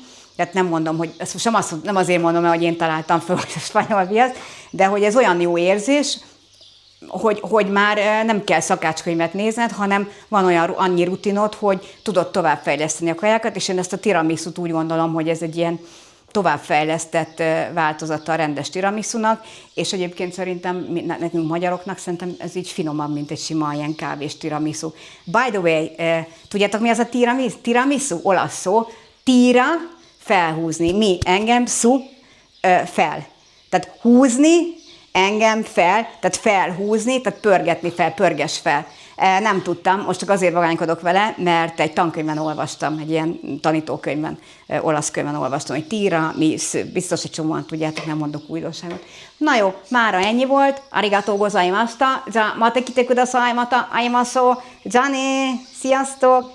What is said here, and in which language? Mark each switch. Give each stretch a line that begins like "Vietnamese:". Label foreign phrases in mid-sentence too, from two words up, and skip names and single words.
Hungarian: tehát nem mondom, hogy ezt most nem azért mondom, hogy én találtam fel a spanyol viaszt, de hogy ez olyan jó érzés, hogy már nem kell szakácskönyvet nézned, hanem van olyan annyi rutinod, hogy tudod továbbfejleszteni a kajákat, és én ezt a tiramisut úgy gondolom, hogy ez egy ilyen továbbfejlesztett változata a rendes tiramisunak, és egyébként szerintem nekünk magyaroknak szerintem ez így finomabb, mint egy sima ilyen kávés tiramisu.
English: By the way,
Hungarian: tudjátok mi az a tiramisu? Olasz szó. Tira, felhúzni. Mi? Engem, su, fel. Tehát húzni, engem fel, tehát felhúzni, tehát pörgetni fel, pörges fel. Nem tudtam, most csak azért vagánykodok vele, mert egy tankönyvben olvastam, egy ilyen tanítókönyvben, olasz könyvben olvastam, hogy tira, biztos egy csomóan tudjátok, nem mondok újdonságot. Na jó, mára ennyi volt,
Japanese: ありがとうございました, また 来て ください、また 会います、じゃね,
Hungarian: sziasztok!